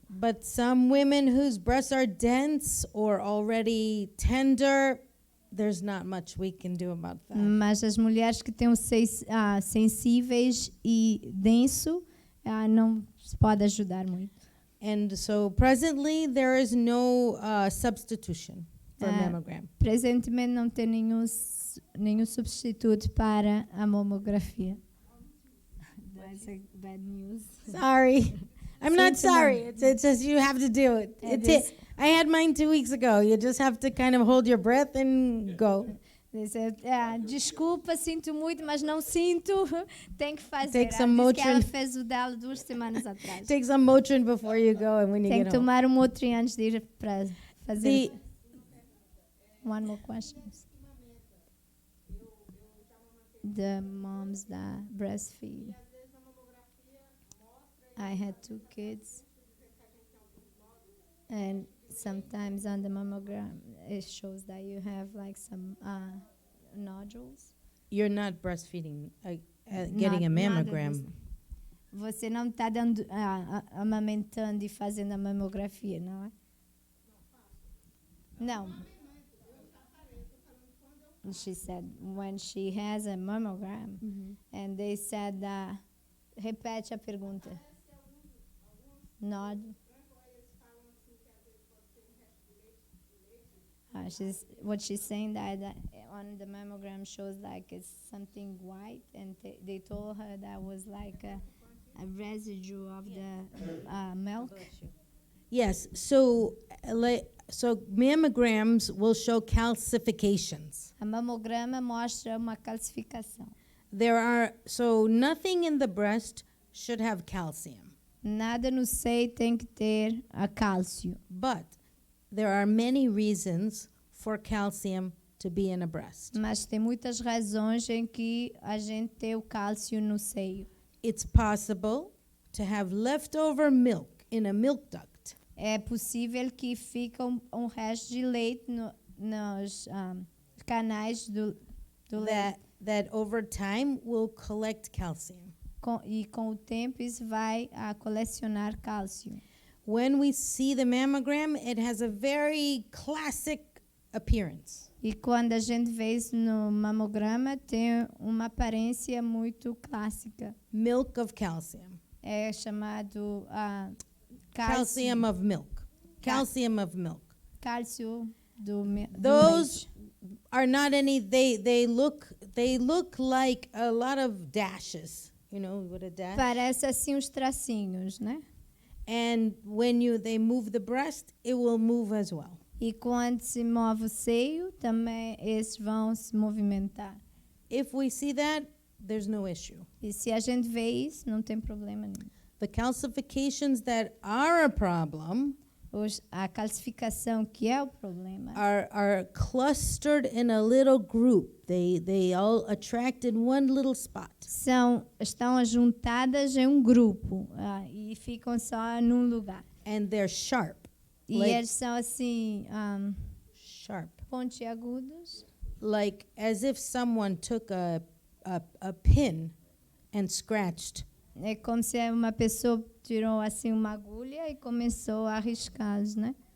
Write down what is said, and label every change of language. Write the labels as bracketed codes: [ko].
[en] But some women whose breasts are dense or already tender, there's not much we can do about that. [pt] Mas as mulheres que têm os seios sensíveis e denso não se pode ajudar muito. [en] And so presently there is no substitution for mammogram. [pt] Presentemente não tem nenhum substituto para a mamografia. [en] That's a bad news. Sorry. I'm not [pt] Sinto [en] sorry. It's just you have to do it. I had mine 2 weeks ago. You just have to kind of hold your breath and go. [pt] Desculpa, sinto muito, mas não sinto. Tem que fazer. [en] Take some [pt] Ela disse que ela [en] Motrin. [pt] fez o dela 2 semanas atrás. [en] Take some Motrin before you go and when you [pt] Tem [en] get [pt] que [en] home. [pt] tomar Motrin antes de ir para fazer. [en] One more question. The moms that breastfeed. I had 2 kids. And sometimes on the mammogram, it shows that you have like some nodules. You're not breastfeeding, getting a mammogram. [pt] Você não está amamentando e fazendo a mamografia, não é? Não. [en] She said when she has a mammogram, and they said [pt] repete a pergunta. Nódulo. [en] What she's saying that on the mammogram shows like it's something white, and they told her that was like a residue of the milk. Yes, so mammograms will show calcifications. [pt] A mamograma mostra uma calcificação. [en] So nothing in the breast should have calcium. [pt] Nada no seio tem que ter a cálcio. [en] But there are many reasons for calcium to be in a breast. [pt] Mas tem muitas razões em que a gente tem o cálcio no seio. [en] It's possible to have leftover milk in a milk duct. [pt] É possível que fique um resto de leite nos canais do leite. [en] That over time will collect calcium. [pt] E com o tempo isso vai colecionar cálcio. [en] When we see the mammogram, it has a very classic appearance. [pt] E quando a gente vê isso no mamograma, tem uma aparência muito clássica. [en] Milk of calcium. [pt] É chamado [en] Calcium of milk. Calcium of milk. [pt] Cálcio do [en] Those [pt] leite. [en] are not any. They look like a lot of dashes. You know what a dash? [pt] Parece assim uns tracinhos, né? [en] And when they move the breast, it will move as well. [pt] E quando se move o seio, também esses vão se movimentar. [en] If we see that, there's no issue. [pt] E se a gente vê isso, não tem problema nenhum. [en] The calcifications that are a problem [pt] A calcificação que é o problema [en] are clustered in a little group. They all attract in one little spot. [pt] estão ajuntadas em um grupo e ficam só num lugar. [en] And they're sharp. [pt] E eles são assim [en] Sharp. [pt] pontiagudos. [en] Like as if someone took a pin and scratched. [pt] É como se uma pessoa tirou assim uma agulha e começou a riscá-los, né?